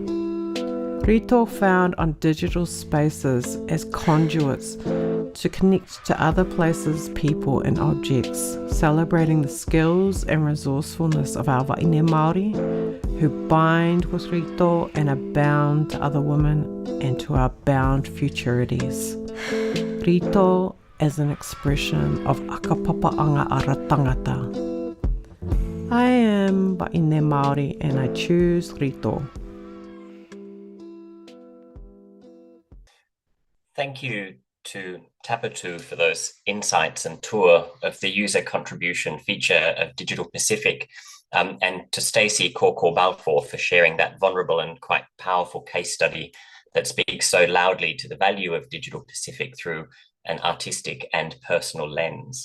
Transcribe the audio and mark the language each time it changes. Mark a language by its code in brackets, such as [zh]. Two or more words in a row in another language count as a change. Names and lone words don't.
[en] Rito found on digital spaces as conduits to connect to other places, people, and objects, celebrating the skills and resourcefulness of our [mi] Wahine Māori [en] who bind with rito and are bound to other women and to our bound futurities. Rito as an expression of [rar] akapapa'anga ara tangata. [en] I am [mi] Wahine Māori [en] and I choose rito. Thank you to Tapatu for those insights and tour of the user contribution feature of Digital Pacific, and to Stacey Corkor Balfour for sharing that vulnerable and quite powerful case study that speaks so loudly to the value of Digital Pacific through an artistic and personal lens.